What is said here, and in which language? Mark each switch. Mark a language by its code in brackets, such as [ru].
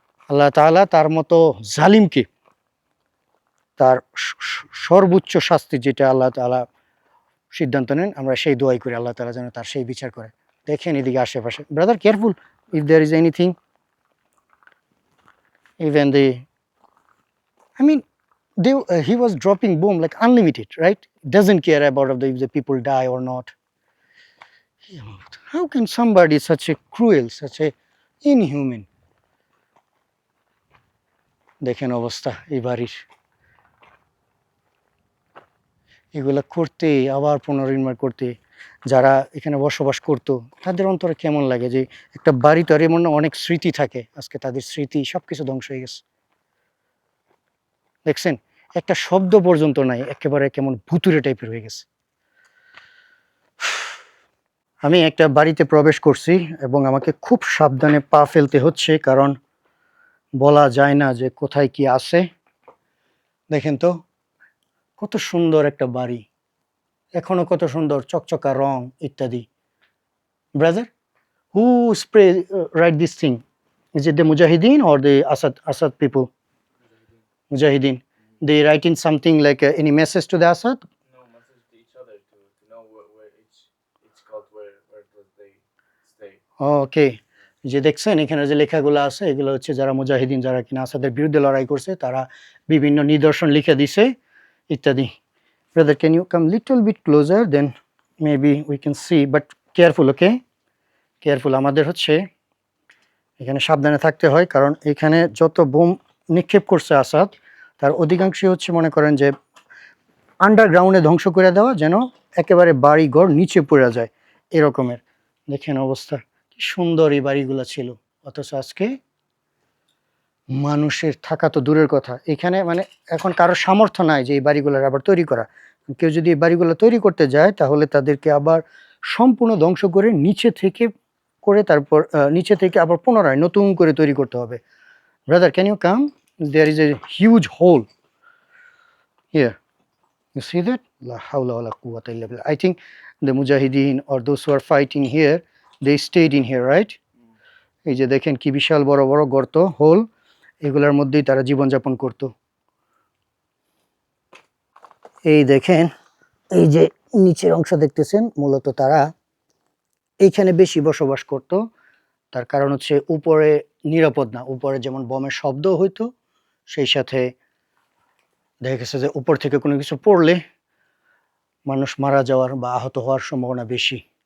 [bn] আল্লাহ তাআলা তার মতো জালিমকে তার সর্বোচ্চ শাস্তি যেটা আল্লাহ তাআলা সিদ্ধান্ত নেন, আমরা সেই দোয়াই করি আল্লাহ তাআলা যেন তার সেই বিচার করে। দেখেন এদিকে আশেপাশে, [en] Brother, careful if there is anything, even I mean, he was dropping boom like unlimited, right? Doesn't care about if the people die or not. How can somebody such a cruel, such a inhuman? [bn] দেখেন অবস্থা এই বাড়ির, এগুলা করতে আবার পুনর্নির্মাণ করতে যারা এখানে বসবাস করতো তাদের অন্তরে কেমন লাগে যে একটা বাড়ি তো আর এমন না, অনেক স্মৃতি থাকে, আজকে তাদের স্মৃতি সবকিছু ধ্বংস হয়ে গেছে। দেখছেন একটা শব্দ পর্যন্ত নাই, একেবারে কেমন ভুতুরে টাইপের হয়ে গেছে। আমি একটা বাড়িতে প্রবেশ করছি এবং আমাকে খুব সাবধানে পা ফেলতে হচ্ছে, কারণ বলা যায় না যে কোথায় কি আছে। দেখেন তো কত সুন্দর একটা বাড়ি, এখনো কত সুন্দর চকচকা রং ইত্যাদি। [en] Brother, who spray write this thing? Is it the Mujahideen or the Assad people? Mujahideen. They write in something like any message to the Assad? No, message to each other to know where each cult where does they stay. [bn] ওকে, যে দেখছেন এখানে যে লেখাগুলো আছে এগুলো হচ্ছে যারা মুজাহিদিন, যারা কিনা আসাদের বিরুদ্ধে লড়াই করছে, তারা বিভিন্ন নিদর্শন লিখে দিছে ইত্যাদি। [en] Brother, can you come little bit closer, then maybe we can see, but careful, okay careful. [bn] আমাদের হচ্ছে এখানে সাবধানে থাকতে হয়, কারণ এখানে যত বোম নিক্ষেপ করছে আসাদ, তার অধিকাংশই হচ্ছে মনে করেন যে আন্ডারগ্রাউন্ডে ধ্বংস করে দেওয়া, যেন একেবারে বাড়ি ঘর নিচে পড়ে যায় এরকমের। দেখেন অবস্থা, কি সুন্দর এই বাড়িগুলো ছিল, অথচ আজকে মানুষের থাকা তো দূরের কথা, এখানে মানে এখন কারোর সামর্থ্য নাই যে এই বাড়িগুলোর আবার তৈরি করা। কেউ যদি এই বাড়িগুলো তৈরি করতে যায় তাহলে তাদেরকে আবার সম্পূর্ণ ধ্বংস করে নিচে থেকে তারপর নিচে থেকে আবার পুনরায় নতুন করে তৈরি করতে হবে। Brother, [en] Can you come? There is a huge hole here, you see that? [ar] La hawla wala quwwata illa billah. [en] I think the mujahideen or those who are fighting here, they stayed in here, right? [bn] এই যে দেখেন কি বিশাল বড় বড় গর্ত, whole, এগুলোর মধ্যেই তারা জীবনযাপন করত। এই দেখেন এই যে নিচের অংশ দেখতেছেন, মূলত তারা এইখানে বেশি বসবাস করত। তার কারণ হচ্ছে উপরে নিরাপদ না, উপরে যেমন বোমের শব্দ হইতো, সেই সাথে দেখা গেছে যে উপর থেকে কোনো কিছু পড়লে মানুষ মারা যাওয়ার বা আহত হওয়ার সম্ভাবনা বেশি।